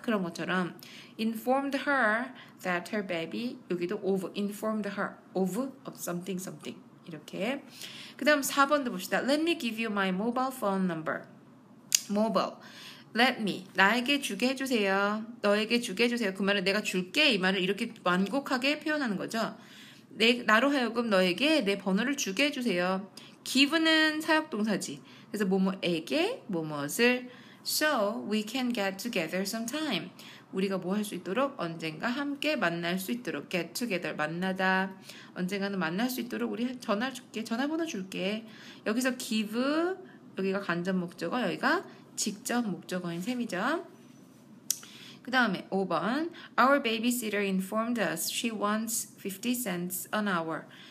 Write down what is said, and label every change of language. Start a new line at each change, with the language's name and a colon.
Korean: 그런 것처럼
English: informed her that her baby, 여기도 of, informed her of something something.
Korean: 이렇게. 그 다음 4번도 봅시다.
English: Let me give you my mobile phone number. mobile.
Korean: Let me, 나에게 주게 해주세요. 너에게 주게 해주세요. 그 말은 내가 줄게, 이 말을 이렇게 완곡하게 표현하는 거죠. 나로 하여금 너에게 내 번호를 주게 해주세요. give는 사역동사지. 그래서 뭐뭐에게 뭐뭇을
English: so we can get together sometime.
Korean: 우리가 뭐 할 수 있도록 언젠가 함께 만날 수 있도록 get together 만나다. 언젠가는 만날 수 있도록 우리 전화 줄게. 전화번호 줄게. 여기서 give 여기가 간접 목적어, 여기가 직접 목적어인 셈이죠. 그 다음에 5번
English: Our babysitter informed us she wants 50 cents an hour.